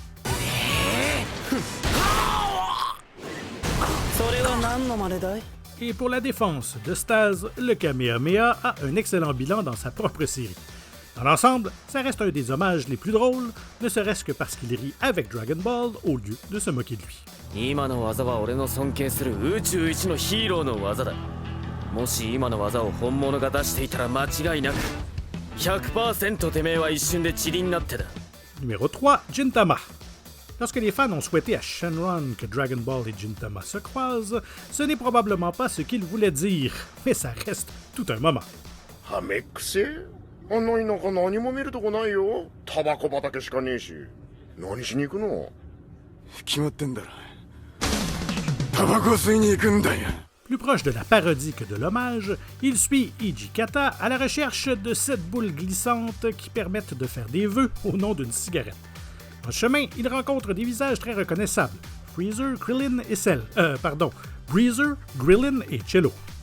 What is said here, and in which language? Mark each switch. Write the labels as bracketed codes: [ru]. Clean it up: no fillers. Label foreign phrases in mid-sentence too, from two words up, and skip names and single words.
[fr] Et pour la défense de Staz, le Kamehameha a un excellent bilan dans sa propre série. Dans l'ensemble, ça reste un des hommages les plus drôles, ne serait-ce que parce qu'il rit avec Dragon Ball au lieu de se moquer de lui. [ja] 今の技は俺の尊敬する宇宙一のヒーローの技だもし今の技を本物が出していたら間違いなく 100% てめえは一瞬で塵になってた [fr] Numéro 3, Gintama. Lorsque les fans ont souhaité à Shenron que Dragon Ball et Gintama se croisent, ce n'est probablement pas ce qu'ils voulaient dire, mais ça reste tout un moment. [ja] はめっくせあんな田舎何も見るとこないよタバコ畑しかねえし何しに行くの決まってんだろタバコ吸いに行くんだよ [fr] Plus proche de la parodie que de l'hommage, il suit Iji Kata à la recherche de 7 boules glissantes qui permettent de faire des vœux au nom d'une cigarette. En chemin, il rencontre des visages très reconnaissables. Freezer, Krillin et Cell. Breezer, Grillin et Cello.